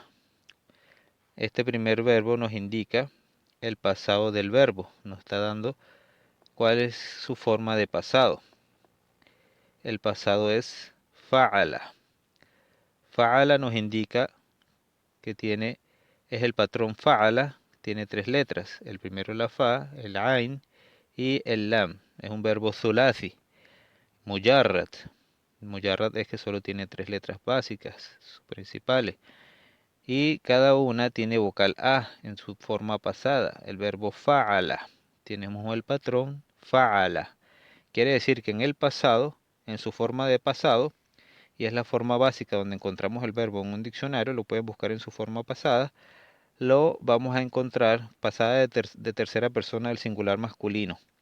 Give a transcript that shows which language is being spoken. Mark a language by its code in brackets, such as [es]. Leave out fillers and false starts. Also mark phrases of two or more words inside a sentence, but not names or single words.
[es] Este primer verbo nos indica el pasado del verbo, nos está dando cuál es su forma de pasado. El pasado es fa'ala. Fa'ala nos indica que es el patrón fa'ala, tiene 3 letras. El primero la fa, el ain y el lam. Es un verbo thulathi. Mujarrad. Mujarrad es que solo tiene 3 letras básicas, principales. Y cada una tiene vocal A en su forma pasada. El verbo fa'ala. Tenemos el patrón fa'ala. Quiere decir que en el pasado, en su forma de pasado, y es la forma básica donde encontramos el verbo en un diccionario, lo pueden buscar en su forma pasada, lo vamos a encontrar pasada de tercera persona del singular masculino.